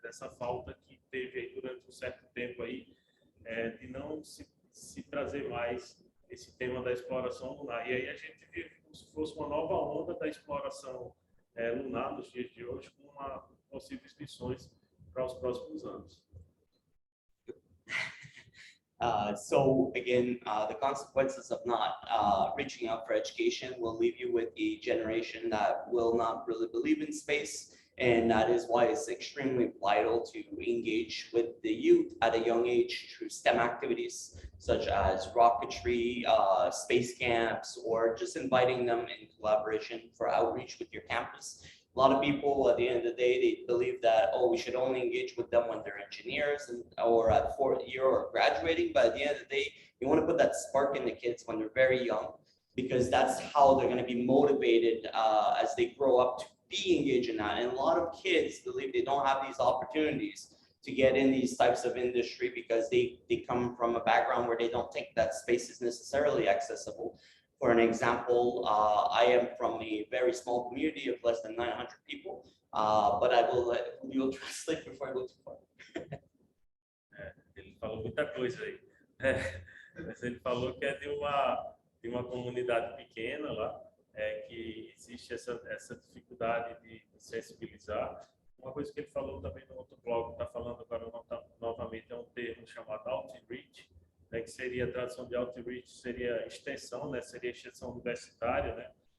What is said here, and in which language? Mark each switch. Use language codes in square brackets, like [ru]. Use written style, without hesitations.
[pt] Dessa falta que teve aí durante um certo tempo aí, de não se trazer mais esse tema da exploração lunar. E aí a gente vive como se fosse uma nova onda da exploração lunar nos dias de hoje, com possíveis missões para os próximos anos. [en] So again, the consequences of not reaching out for education will leave you with a generation that will not really believe in space, And that is why it's extremely vital to engage with the youth at a young age through STEM activities, such as rocketry, space camps, or just inviting them in collaboration for outreach with your campus. A lot of people at the end of the day, they believe that, oh, we should only engage with them when they're engineers or at fourth year or graduating. But at the end of the day, you want to put that spark in the kids when they're very young, because that's how they're going to be motivated as they grow up to be engaged in that. And a lot of kids believe they don't have these opportunities to get in these types of industry because they come from a background where they don't think that space is necessarily accessible. For an example, I am from a very small community of less than 900 people, but I will let Julio translate before I go too far. [pt] Ele falou muita coisa aí. Mas ele falou que é de uma comunidade pequena lá, que existe essa dificuldade de sensibilizar. Uma coisa que ele falou também no outro blog, está falando agora novamente, é um termo chamado outreach, né, que seria a tradução de outreach, seria extensão, né, seria extensão universitária, né?